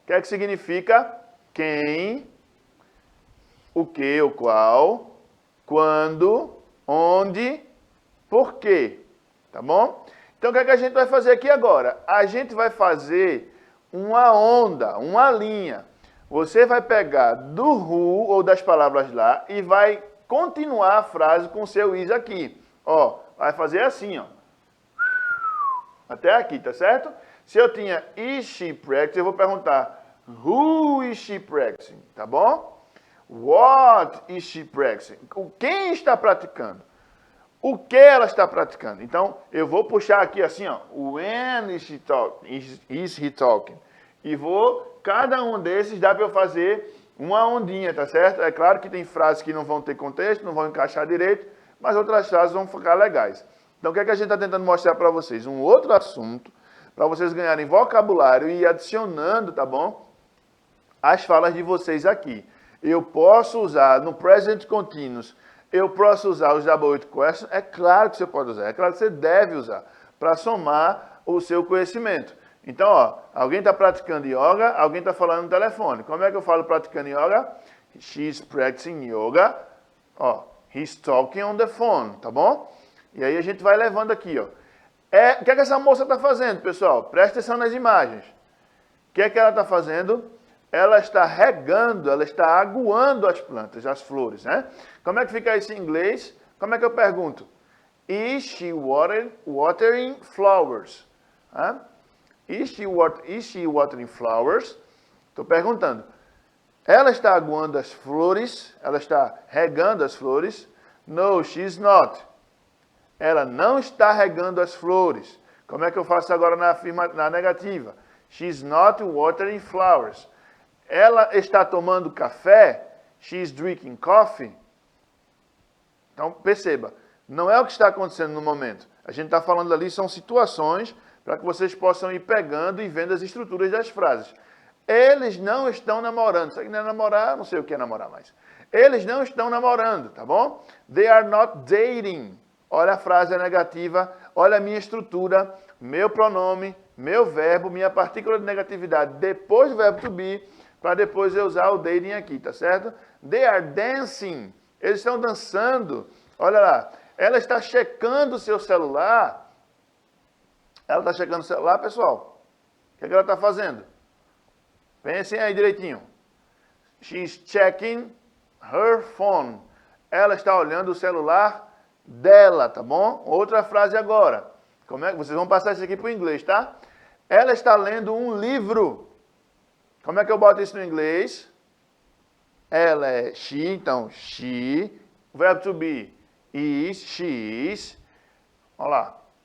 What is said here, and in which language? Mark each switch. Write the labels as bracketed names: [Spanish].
[Portuguese] O que é que significa quem, o que, o qual, quando, onde, por quê, tá bom? Então o que é que a gente vai fazer aqui agora? A gente vai fazer uma onda, uma linha. Você vai pegar do who ou das palavras lá e vai continuar a frase com o seu is aqui. Ó, vai fazer assim, ó. Até aqui, tá certo? Se eu tinha [English] is she practicing, [Portuguese] eu vou perguntar [English] who is she practicing, [Portuguese] tá bom? [English] What is she practicing? [Portuguese] Quem está praticando? O que ela está praticando? Então, eu vou puxar aqui assim, ó. [English] When is he talking? [Portuguese] E vou, cada um desses dá para eu fazer uma ondinha, tá certo? É claro que tem frases que não vão ter contexto, não vão encaixar direito, mas outras frases vão ficar legais. Então, o que é que a gente está tentando mostrar para vocês? Um outro assunto, para vocês ganharem vocabulário e ir adicionando, tá bom? As falas de vocês aqui. Eu posso usar no present continuous, eu posso usar os double it questions, é claro que você pode usar, é claro que você deve usar, para somar o seu conhecimento. Então, ó, alguém está praticando yoga, alguém está falando no telefone. Como é que eu falo praticando yoga? [English] She's practicing yoga. Ó, he's talking on the phone, tá bom? [Portuguese] E aí a gente vai levando aqui, ó. O que é que essa moça está fazendo, pessoal? Presta atenção nas imagens. O que é que ela está fazendo? Ela está regando, ela está aguando as plantas, as flores, né? Como é que fica isso em inglês? Como é que eu pergunto? [English] Is she watering flowers? Hã? Is she watering flowers? [Portuguese] Estou perguntando. Ela está aguando as flores? Ela está regando as flores? [English] No, she's not. [Portuguese] Ela não está regando as flores. Como é que eu faço agora na negativa? [English] She's not watering flowers. [Portuguese] Ela está tomando café? [English] She's drinking coffee. [Portuguese] Então, perceba, não é o que está acontecendo no momento. A gente está falando ali, são situações para que vocês possam ir pegando e vendo as estruturas das frases. Eles não estão namorando. Isso aqui não é namorar, não sei o que é namorar mais. Eles não estão namorando, tá bom? [English] They are not dating. [Portuguese] Olha a frase negativa, olha a minha estrutura, meu pronome, meu verbo, minha partícula de negatividade depois do verbo to be, para depois eu usar o dating aqui, tá certo? [English] They are dancing. [Portuguese] Eles estão dançando. Olha lá. Ela está checando o seu celular. Ela está checando o celular, pessoal. O que é que ela está fazendo? Pensem aí direitinho. [English] She's checking her phone. [Portuguese] Ela está olhando o celular dela, tá bom? Outra frase agora. Como é que vocês vão passar isso aqui para o inglês, tá? Ela está lendo um livro. Como é que eu boto isso no inglês? Ela é she, então she. O verbo to be is, she is. Olha lá.